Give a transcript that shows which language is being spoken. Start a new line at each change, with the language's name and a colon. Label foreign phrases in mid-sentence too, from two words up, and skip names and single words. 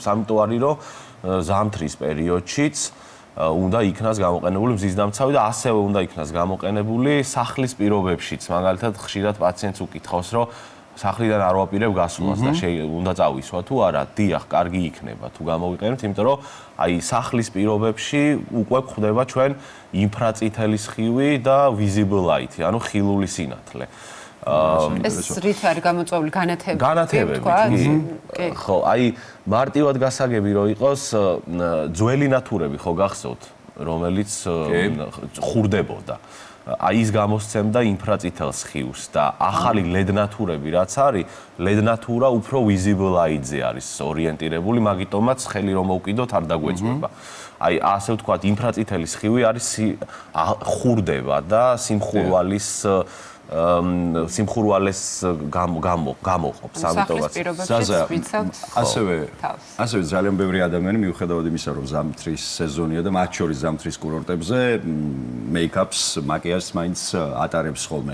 Georgian: ამიტომ არის რომ ზამთრის პერიოდშიც უნდა იქნას გამოყენებული მზის დამცავი და ასევე უნდა იქნას გამოყენებული სახლის პირობებშიც. მაგალითად ხშირად პაციენტს უკითხავს, რომ სახლიდან არ ვაპირებ გასვლას და უნდა წავისვა თუ არა, დიახ, კარგი იქნება თუ გამოვიყენებთ, იმიტომ რომ აი სახლის პირობებში უკვე გვხვდება ჩვენ ინფრაწითელი სხივი და
English: visible light-
Georgian: ი, ანუ ხილული სინათლე. ეს რით არის გამოწვეული განათებები? ხო, აი მარტივად გასაგები რომ იყოს ძველი ნათურები ხო გახსოვთ, რომელიც ხურდებოდა. აი ის გამოსცემდა ინფრაწითელ სხივს და ახალი LED ნათურები რაც არის, LED ნათურა უფრო
English: visible light-
Georgian: ზე არის ორიენტირებული, მაგიტომაც ხელი რომ მოვკიდოთ არ დაგვეწვება. აი ასე ვთქვათ, ინფრაწითელი სხივი არის ხურდება და სიმხურვალეს გამოყოფს, ამიტომაც ასევე ძალიან ბევრი ადამიანი მიუხედავად იმისა, რომ ზამთრის სეზონია და მათ შორის ზამთრის კურორტებზე მეიქაპს, მაკიაჟს მაინც ატარებს ხოლმე.